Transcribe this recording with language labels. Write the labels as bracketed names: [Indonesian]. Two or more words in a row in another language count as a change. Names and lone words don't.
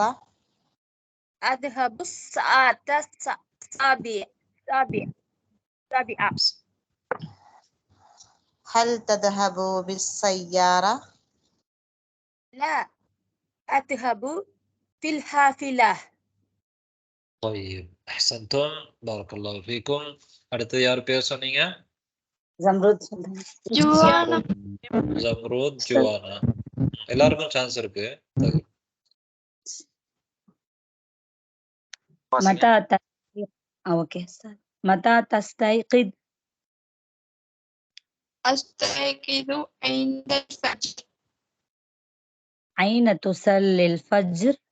[Arabic] أذهب الساعة 7. هل تذهب بالسيارة؟ لا، أذهب في الحافلة. طيب أحسنتم بارك الله فيكم. [Tamil] அடுத்து யார் பேர் சொன்னீங்க? زمرد. ஜம்ரூத், ஜுவானா. எல்லாருக்கும் சான்ஸ் இருக்கு. [Arabic] متى تستيقظ؟ أوكي. متى تستيقظ؟ أستيقظ عند الفجر. أين تصلي الفجر؟